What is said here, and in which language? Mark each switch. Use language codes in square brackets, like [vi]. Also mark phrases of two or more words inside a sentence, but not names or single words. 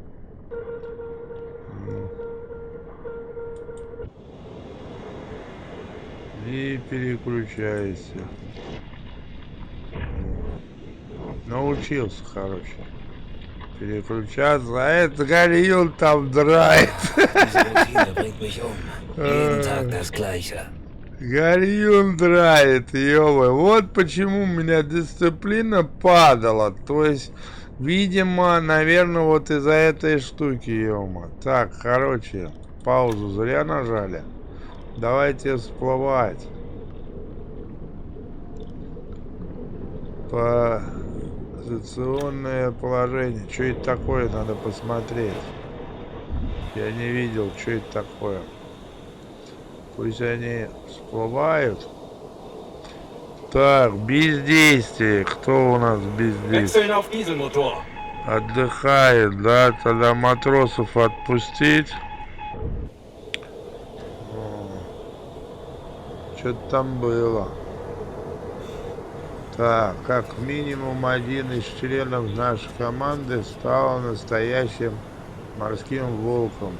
[ru] И переключайся. Научился, короче. Переключаться. А это горел там драйв. [de] Diese Routine bringt mich um. Jeden Tag das Gleiche. [ru] Горюн драет, ё-моё. Вот почему у меня дисциплина падала. То есть, видимо, наверное, вот из-за этой штуки, ё-моё. Так, короче, паузу зря нажали. Давайте всплывать. Позиционное положение. Что это такое? Надо посмотреть. Я не видел, что это такое. Пусть они всплывают. Так, бездействие. Кто у нас бездействие? [de] Wechseln auf Dieselmotor. [ru] Отдыхает, да? Тогда матросов отпустить. Что-то там было. Так, как минимум один из членов нашей команды стал настоящим морским волком.